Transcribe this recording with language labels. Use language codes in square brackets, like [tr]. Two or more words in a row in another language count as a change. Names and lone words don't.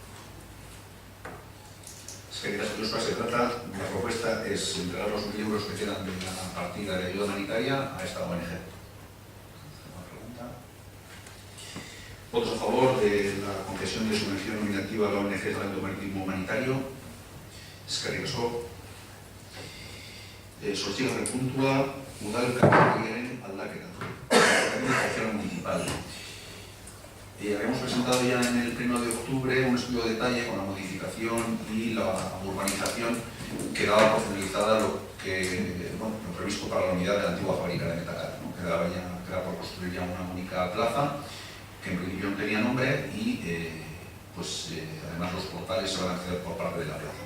[es] Se trata, la propuesta es entregar los 1.000 euros que quedan de la partida de ayuda humanitaria a esta ONG. Una pregunta. ¿Votos a favor de la concesión de subvención nominativa a la ONG Salvamento Marítimo Humanitario? [eu] Eskerrik asko. Zortzigarren puntua, udal kartelegiaren aldaketa. [es] Administración municipal. Habíamos presentado ya en el 1 de octubre un estudio de detalle con la modificación y la urbanización que daba por finalizada lo previsto para la unidad de la antigua fábrica de Metacal, ¿no? Quedaba por construir ya una única plaza que en principio no tenía nombre y además los portales se van a acceder por parte de la plaza.